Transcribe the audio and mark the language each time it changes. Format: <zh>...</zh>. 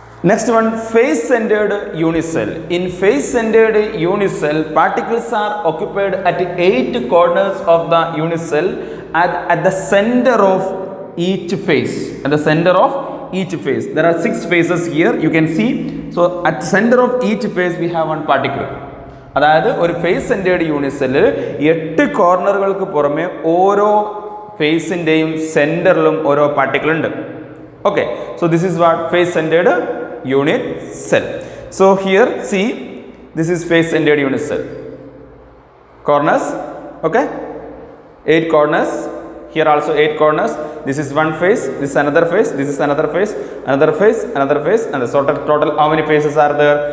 <en>Next one, face centered unicell. In face centered unicell, particles are occupied at 8 corners of the unicell at the center of each face. At the center of each face. There are 6 faces here. You can see. So at the center of each face we have one particle.</en> <ml>അതായത് ഒരു face centred യൂണിസെല്ലിൽ 8 കോർണറുകൾക്ക് പുറമെ ഓരോ ഫേസിൻ്റെയും സെൻറ്ററിലും ഓരോ particle ഉണ്ട്.</ml> <en>Okay, so this is what? Face centered unit cell. So here see, this is face centered unit cell. Corners, okay, 8 corners. Here also 8 corners. This is one face, this is another face, this is another face, another face, another face, and the total how many faces are there?</en>